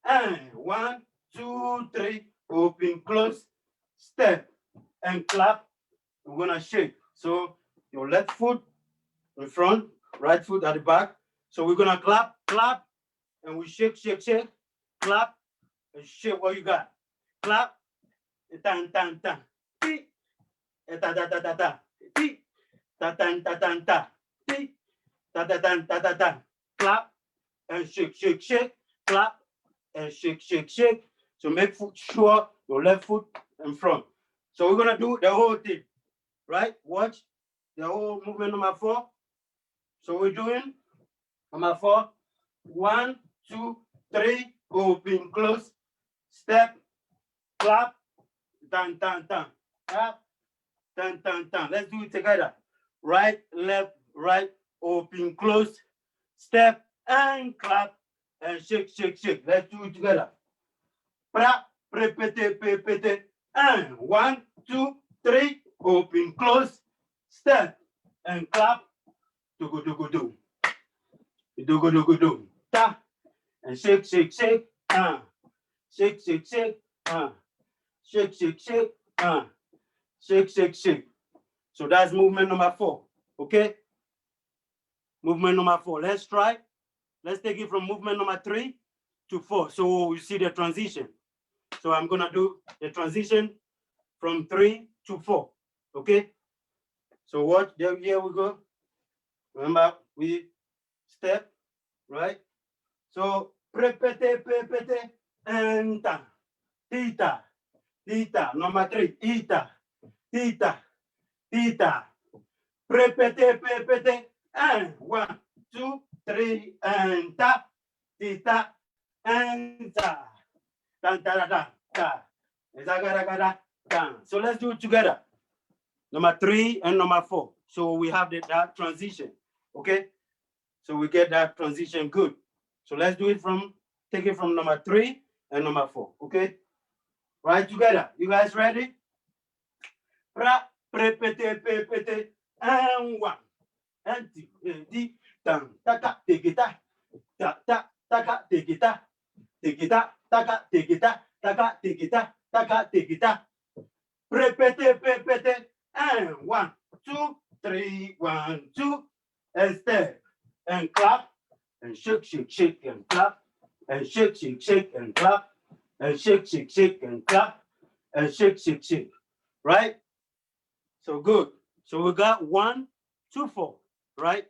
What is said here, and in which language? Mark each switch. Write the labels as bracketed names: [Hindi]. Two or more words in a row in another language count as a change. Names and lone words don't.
[English] 1, 2, 3, open, close, step, and clap. We're gonna shake. So your left foot in front, right foot at the back. So we're gonna clap, clap, and we shake, shake, shake, clap, and shake what you got. Clap, tan, tan, tan, ti, ta, ta, ta, ta, ta, ti, ta, tan, ta, tan, ta, ti, ta, ta, tan, ta, ta, ta, clap, and shake, shake, shake, clap, and shake, shake, shake. So make sure your left foot in front. So we're gonna do the whole thing, right? Watch the whole movement number 4. So we're doing number 4. 1, 2, 3, open, close, step, clap, tan, tan, tan, clap, tan, tan, tan. Let's do it together. Right, left, right, open, close, step, and clap, and shake, shake, shake. Let's do it together. [French] Pra, répétez, répétez. [English] 1, 2, 3, open, close, step, and clap. Do go do go do. Do go do go do. Ta, and shake, shake, shake. Shake, shake, shake. Shake, shake, shake. Shake, shake, shake. So that's movement number 4. Okay? Movement number 4. Let's try. Let's take it from movement number 3 to 4. So you see the transition. So I'm gonna do the transition from 3 to 4. Okay? So what? Here we go. Remember, we step, right? So [French] répétez, répétez, [English] and ta, tita, tita. Number 3, ita, tita, tita. [French] Répétez, répétez. 1, 2, 3, and ta, tita, and ta. Dan, da, da, da, da. Zagada, gada, da. [English] So let's do it together. Number 3 and number 4. So we have that transition, okay? So we get that transition good. So let's do it take it from number 3 and number 4, okay? Right together. You guys ready? Pra, pre, pete, pe, pete, and 1. And 2, di, dan, taka, tegita, ta, ta, taka, tegita, tegita, taka, tegita, taka, tegita, taka, tegita. Pre, pete, pe, pete, and 1, 2, 3, 1, 2, and step, and clap, and shake, shake, shake, and clap, and shake, shake, shake, and clap, and shake, shake, shake, and clap, and shake, shake, shake, right? So good. So we got 1, 2, 4, right?